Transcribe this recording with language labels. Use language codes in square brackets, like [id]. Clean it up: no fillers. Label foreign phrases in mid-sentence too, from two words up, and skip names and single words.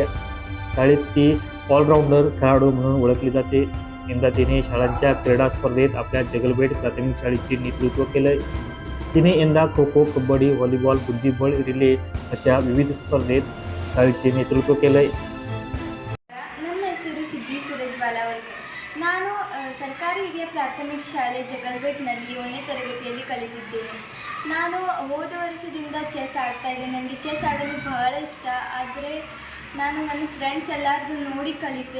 [mr] शाळेत ती ऑलराऊंडर खेळाडू म्हणून ओळखली जाते. यंदा तिने शाळांच्या क्रीडा स्पर्धेत आपल्या जगलबेट प्राथमिक शाळेचे नेतृत्व केलंय. तिने यंदा खो खो, कबड्डी, व्हॉलीबॉल, बुद्धिबळ, रिले अशा विविध स्पर्धेत शाळेचे नेतृत्व केलंय. [kn] ನನ್ನ ಹೆಸರು ಸಿದ್ದಿ ಸುರೇಶ್ ಬಾಲಾವಲ್ಕರ್. ನಾನು ಸರ್ಕಾರಿ ಹಿರಿಯ ಪ್ರಾಥಮಿಕ ಶಾಲೆ ಜಗಲ್ಬೆಟ್ನಲ್ಲಿ 7ನೇ ತರಗತಿಯಲ್ಲಿ ಕಲಿತಿದ್ದೇನೆ. ನಾನು ಹೋದ ವರ್ಷದಿಂದ ಚೆಸ್ ಆಡ್ತಾ ಇದ್ದೇನೆ. ನನಗೆ ಚೆಸ್ ಆಡಲು ಬಹಳ ಇಷ್ಟ. ಆದರೆ ನಾನು ನನ್ನ ಫ್ರೆಂಡ್ಸ್ ಎಲ್ಲರದ್ದು ನೋಡಿ ಕಲಿತೆ.